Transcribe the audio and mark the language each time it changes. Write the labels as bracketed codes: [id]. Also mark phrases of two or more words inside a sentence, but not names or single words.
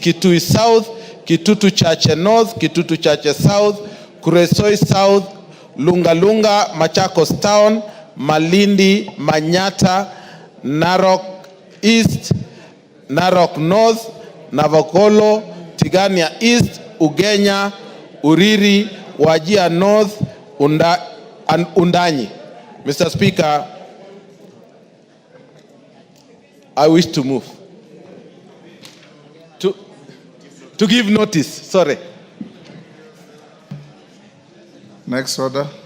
[en] Kitui South, Kitutu Chache North, Kitutu Chache South, Kuresoi South, Lungalunga, Machakos Town, Malindi, Manyata, Narok East, Narok North, Navokolo, Tigania East, Ugenya, Uriri, Wajia North, and Undanyi. Mr. Speaker, I wish to move. To give notice, sorry. Next order.